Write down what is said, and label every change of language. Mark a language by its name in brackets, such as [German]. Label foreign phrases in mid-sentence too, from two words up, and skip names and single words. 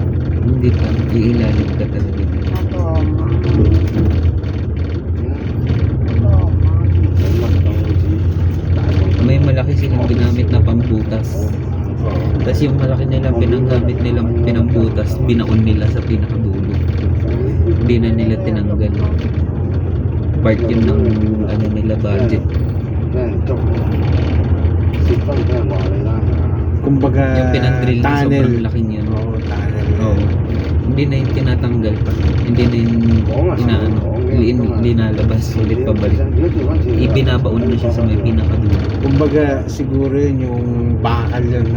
[Filipino] Hindi pa, iilalim ka talaga. May malaki silang ginamit na pambutas. Tapos yung malaki nilang pinanggamit nilang pinambutas, binaon nila sa pinakadulo. Hindi na nila tinanggal. Part yun ng ano nila budget. [Cantonese] 俾人捉，蝕分俾人話你啦。 [Filipino] Yung kumbaga pinag-drill na tunnel. sobrang laki niyan. Oo, tunnel. Oo. Hindi na yung tinatanggal pa. Hindi na yung inaano, linalabas ulit pabalik. Ibinabaon na siya sa may pinakadulo. Kumbaga siguro yun yung bakal yun, no?